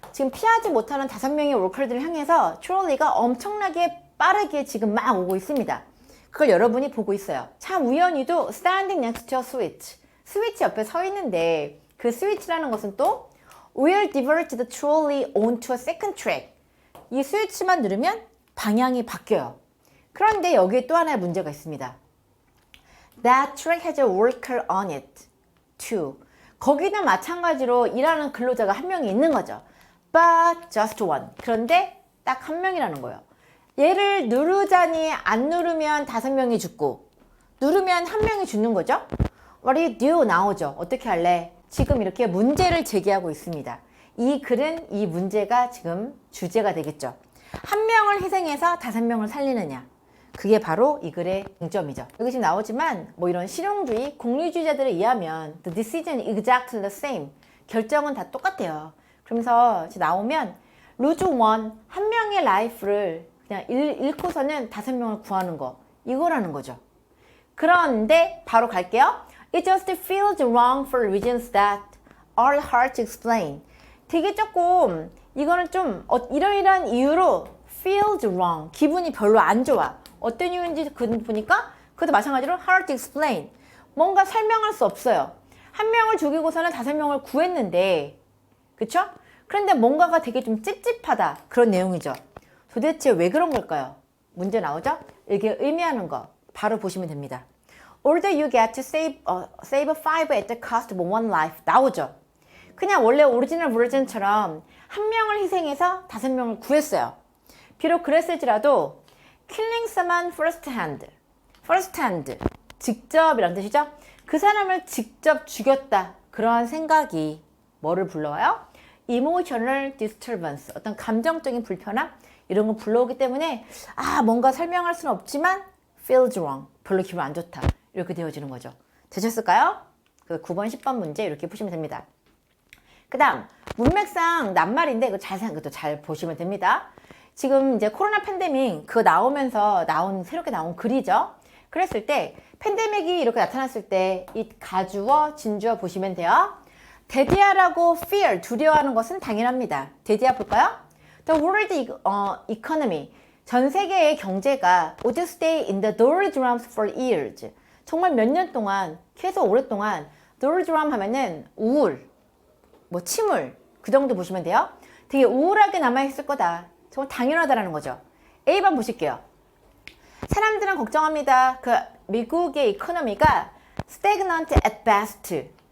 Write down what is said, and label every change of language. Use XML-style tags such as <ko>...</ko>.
<ko>지금 피하지 못하는 5명의 월커들을 향해서 트롤리가 엄청나게 빠르게 지금 막 오고 있습니다. 그걸 여러분이 보고 있어요. 참 우연히도</ko> <en>standing next to a switch</en> <ko>스위치 옆에 서 있는데 그 스위치라는 것은 또</ko> <en>will divert the trolley onto a second track</en> <ko>이 스위치만 누르면 방향이 바뀌어요. 그런데 여기에 또 하나의 문제가 있습니다.</ko> <en>That track has a worker on it too.</en> <ko>거기는 마찬가지로 일하는 근로자가 한 명이 있는 거죠.</ko> <en>But just one.</en> <ko>그런데 딱 한 명이라는 거예요. 얘를 누르자니 안 누르면 5명이 죽고 누르면 한 명이 죽는 거죠.</ko> <en>What do you do?</en> <ko>나오죠. 어떻게 할래? 지금 이렇게 문제를 제기하고 있습니다. 이 글은 이 문제가 지금 주제가 되겠죠. 한 명을 희생해서 5명을 살리느냐. 그게 바로 이 글의 중점이죠. 여기 지금 나오지만 뭐 이런 실용주의, 공리주의자들에 의하면</ko> <en>the decision is exactly the same.</en> <ko>결정은 다 똑같아요. 그러면서 나오면</ko> <en>lose one,</en> <ko>한 명의 라이프를 그냥 잃고서는 5명을 구하는 거. 이거라는 거죠. 그런데 바로 갈게요.</ko> <en>It just feels wrong for reasons that are hard to explain.</en> <ko>되게 조금 이거는 좀 이러이러한 이유로</ko> <en>feels wrong.</en> <ko>기분이 별로 안 좋아. 어떤 이유인지 보니까 그것도 마찬가지로</ko> <en>hard to explain.</en> <ko>뭔가 설명할 수 없어요. 한 명을 죽이고서는 5명을 구했는데 그쵸? 그런데 뭔가가 되게 좀 찝찝하다. 그런 내용이죠. 도대체 왜 그런 걸까요? 문제 나오죠? 이게 의미하는 거 바로 보시면 됩니다.</ko> <en>Although you get to save 5 at the cost of 1 life.</en> <ko>나오죠. 그냥 원래 오리지널 버전처럼 한 명을 희생해서 5명을 구했어요. 비록 그랬을지라도</ko> <en>killing someone first hand. first hand.</en> <ko>직접이란 뜻이죠. 그 사람을 직접 죽였다. 그러한 생각이 뭐를 불러와요?</ko> <en>emotional disturbance.</en> <ko>어떤 감정적인 불편함? 이런 거 불러오기 때문에 뭔가 설명할 수는 없지만</ko> <en>feels wrong.</en> <ko>별로 기분 안 좋다. 이렇게 되어지는 거죠. 되셨을까요? 그 9번, 10번 문제 이렇게 푸시면 됩니다. 그 다음 문맥상 낱말인데 이거 잘 보시면 됩니다. 지금 이제 코로나 팬데믹 그거 나오면서 새롭게 나온 글이죠. 그랬을 때 팬데믹이 이렇게 나타났을 때 이 가주어, 진주어 보시면 돼요. 대디하라고 fear, 두려워하는 것은 당연합니다. 대디하 볼까요?</ko> <en>The world economy,</en> <ko>전 세계의 경제가</ko> <en>would stay in the doldrums for years.</en> <ko>정말 몇 년 동안, 계속 오랫동안 doldrum 하면은 우울, 뭐 침울, 그 정도 보시면 돼요. 되게 우울하게 남아있을 거다. 정말 당연하다라는 거죠. A번 보실게요. 사람들은 걱정합니다. 그 미국의 이코노미가</ko> <en>stagnant at best.</en>